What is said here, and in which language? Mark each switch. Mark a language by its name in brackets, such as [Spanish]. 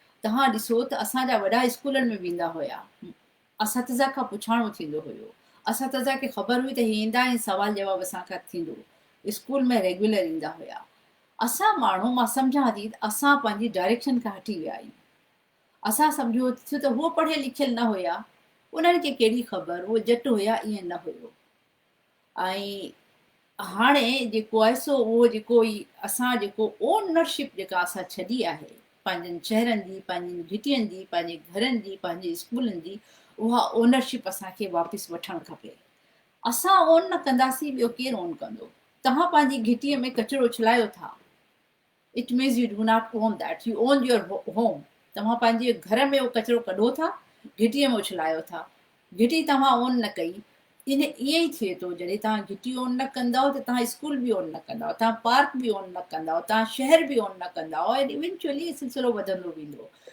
[Sindhi] तव्हां ॾिसो त असांजा वॾा स्कूलनि में वेंदा हुया, असातिज़ा खां पुछाणो थींदो हुयो, असातिज़ा खे ख़बर हुई त हे ईंदा ऐं सुवाल जवाब असां खां थींदो, स्कूल में रेगुलर ईंदा हुया। असां माण्हू, मां सम्झां थी, असां पंहिंजी डायरेक्शन खां हटी विया आहियूं। असां सम्झो थियो त उहो पढ़ियल लिखियल न हुया, उन्हनि खे कहिड़ी ख़बर, उहो जट हुया, ईअं न हुयो। ऐं हाणे जेको आहे सो उहो जेको ई असां जेको ओनरशिप जेका असां छॾी आहे पंहिंजनि शहरनि जी, पंहिंजनि घिटियुनि जी, पंहिंजे घरनि जी, पंहिंजे स्कूलनि जी, उहा ओनरशिप असांखे वापसि वठणु खपे। असां ओन न कंदासीं, ॿियो केरु ओन कंदो। तव्हां पंहिंजी घिटीअ में कचिरो उछलायो था, [English] It means you do not own that, you own your home. [Sindhi] तव्हां पंहिंजे घर में उहो कचिरो कढो था, घिटीअ में उछलायो था, घिटी तव्हां ओन न कई। इन ईअं ई थिए थो, जॾहिं तव्हां घिटी ओन न कंदव त तव्हां स्कूल बि ओन न कंदव, तव्हां पार्क बि ओन न कंदव, तव्हां शहर बि ओन न कंदव, ऐं इवेंचुअली सिलसिलो वधंदो वेंदो।